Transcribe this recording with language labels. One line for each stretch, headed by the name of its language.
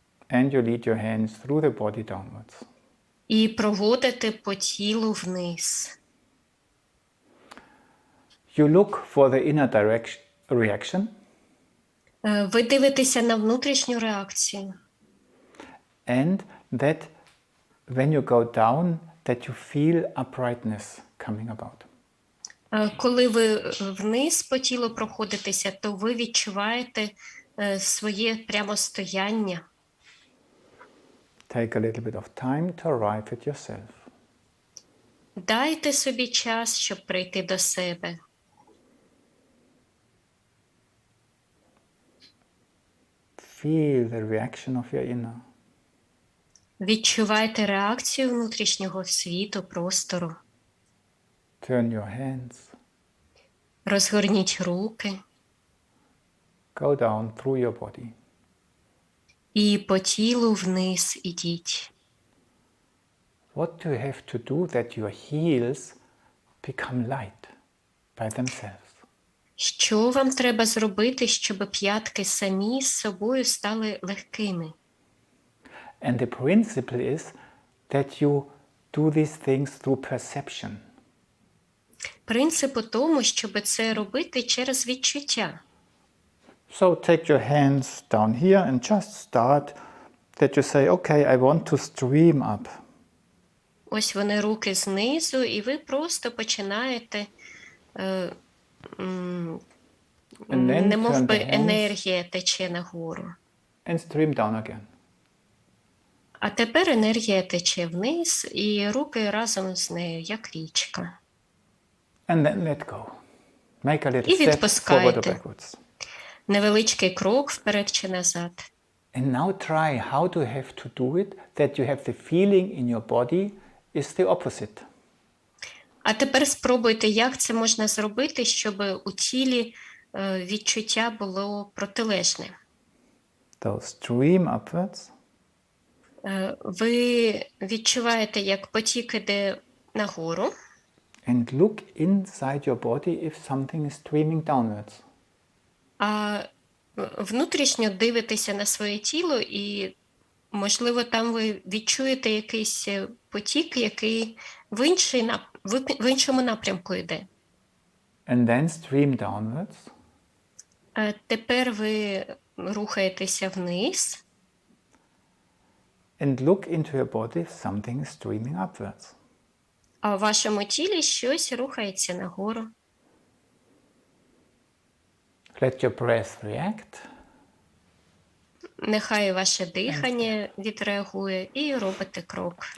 English: And you lead your hands through the body downwards.
Ukrainian: І проводите по тілу вниз.
English: You look for the inner reaction.
Ukrainian: Ви дивитеся на внутрішню реакцію.
English: And that when you go down, that you feel uprightness coming about.
Ukrainian: Коли ви вниз по тілу проходитеся, то ви відчуваєте своє прямостояння.
English: Take a little bit of time to arrive at yourself.
Ukrainian: Дайте собі час, щоб прийти до себе.
English: Feel the reaction of your inner.
Ukrainian: Відчувайте реакцію внутрішнього світу, простору.
English: Turn your hands.
Ukrainian: Розгорніть руки.
English: Go down through your body.
Ukrainian: І по тілу вниз ідіть.
English: What do you have to do that your heels become light by themselves?
Ukrainian: Що вам треба зробити, щоб п'ятки самі з собою стали легкими?
English: And the principle is that you do these things through perception.
Ukrainian: Принцип у тому, щоб це робити через відчуття.
English: So take your hands down here and just start that you say, okay, I want to stream up.
Ukrainian: Ось вони руки знизу, і ви просто починаєте, немов би енергія тече нагору.
English: And stream down again.
Ukrainian: А тепер енергія тече вниз, і руки разом з нею, як річка.
English: And then let go. Make a little
Ukrainian: І
English: step forward or
Ukrainian: відпускайте.
English: backwards.
Ukrainian: Невеличкий крок вперед чи назад.
English: And now try how to have to do it that you have the feeling in your body is the opposite.
Ukrainian: А тепер спробуйте, як це можна зробити, щоб у тілі відчуття було протилежне.
English: So stream upwards.
Ukrainian: Ви відчуваєте, як потік іде нагору,
English: And look inside your body if something is streaming downwards.
Ukrainian: а внутрішньо дивитеся на своє тіло, і, можливо, там ви відчуєте якийсь потік, який в іншому напрямку йде.
English: And then stream downwards.
Ukrainian: Тепер ви рухаєтеся вниз.
English: And look into your body if something is streaming upwards.
Ukrainian: А в вашому тілі щось рухається нагору.
English: Let your breath react.
Ukrainian: Нехай ваше дихання відреагує і робите крок.